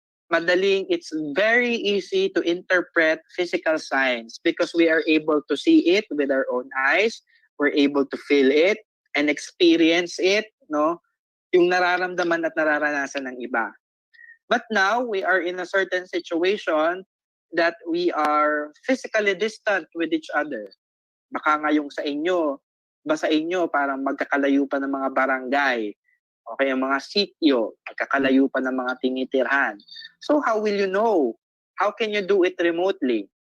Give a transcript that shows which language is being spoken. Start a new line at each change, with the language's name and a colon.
English: it's very easy to interpret physical signs because we are able to see it with our own eyes, we're able to feel it and experience it, no?
Filipino: Yung nararamdaman at nararanasan ng iba.
English: But now we are in a certain situation that we are physically distant with each other.
Filipino: Baka nga yung sa inyo parang magkakalayo pa ng mga barangay, o kaya mga sitio, magkakalayo pa ng mga tinitirhan.
English: So how will you know? How can you do it remotely?